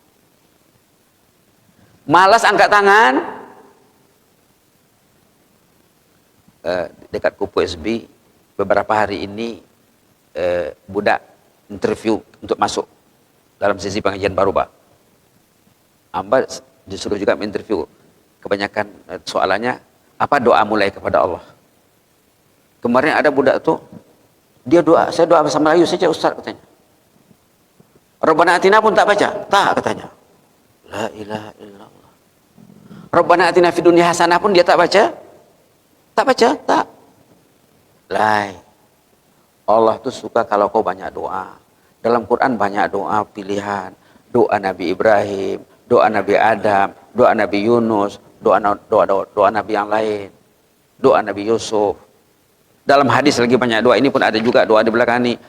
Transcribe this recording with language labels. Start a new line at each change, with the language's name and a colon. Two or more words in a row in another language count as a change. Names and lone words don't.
Malay: Malas angkat tangan, dekat Kupu SB, beberapa hari ini budak interview untuk masuk dalam sesi pengajian Barubah. Amba disuruh juga menginterview. Kebanyakan soalannya, apa doa mulai kepada Allah? Kemarin ada budak tuh, dia doa, saya doa bahasa Melayu saja Ustaz katanya.
Arabic: ربنا آتنا
Malay: pun tak baca, tak katanya.
Arabic: لا إله إلا الله. ربنا آتنا في الدنيا حسنة
Malay: pun dia tak baca. Tak baca, tak. Lai. Allah tuh suka kalau kau banyak doa. Dalam Quran banyak doa pilihan. Doa Nabi Ibrahim, doa Nabi Adam, doa Nabi Yunus, doa Nabi yang lain. Doa Nabi Yusuf. Dalam hadis lagi banyak doa, ini pun ada juga doa di belakang ini.